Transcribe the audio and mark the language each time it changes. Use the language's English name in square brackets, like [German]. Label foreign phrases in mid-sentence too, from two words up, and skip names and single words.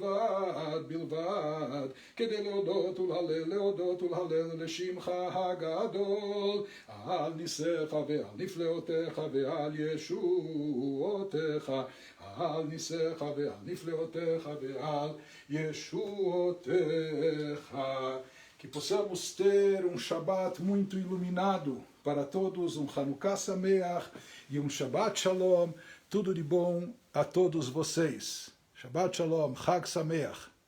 [Hebrew] בלבד, כדי להודות ולהלל לשמך הגדול, על ניסיך ועל נפלאותיך ועל ישועותיך, על ניסיך ועל נפלאותיך ועל yeshua-techa. [Portuguese] Que possamos ter um Shabat muito iluminado para todos, um [Hebrew] חנוכה שמח [Portuguese] e um [Hebrew] שבת שלום. [Portuguese] Tudo de bom a todos vocês. [Hebrew] שבת שלום, חג שמח.